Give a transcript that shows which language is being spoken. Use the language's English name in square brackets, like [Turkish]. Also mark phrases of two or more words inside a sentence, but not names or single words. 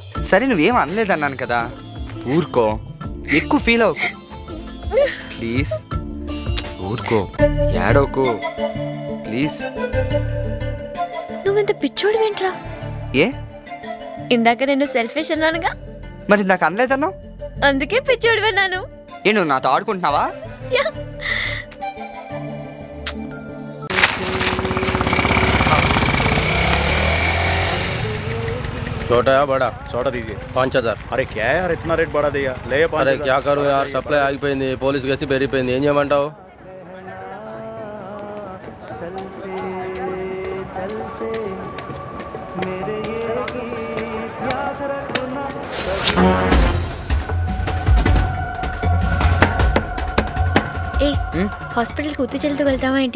[Telugu] సరే, నువ్వేం అనలేదు అన్నాను కదా. ఊరుకో, ఎక్కువ ఫీల్ అవ్వకు ప్లీజ్. ఊరుకో, ఏడవకు ప్లీజ్. నువ్వెంత పిచ్చోడు ఏంట్రా? ఏ ఇందాక నేను సెల్ఫిష్ అన్నానుగా. మరి ఇందాక అనలేదన్నావు. అందుకే పిచ్చోడు విన్నాను. ఏ, నువ్వు నాతో ఆడుకుంటున్నావా? [Hindi] छोटा या बड़ा? छोटा दीजिए 5000. अरे क्या है यार, इतना रेट बढ़ा दिया. ले अरे क्या करूँ यार, सप्लाई [Telugu] ఆగిపోయింది, [English] police case [Telugu] పెరిగిపోయింది, ఏం చేయమంటావు? ఏ హాస్పిటల్కి ఉత్తి చెల్లితో వెళ్తావా ఏంటి?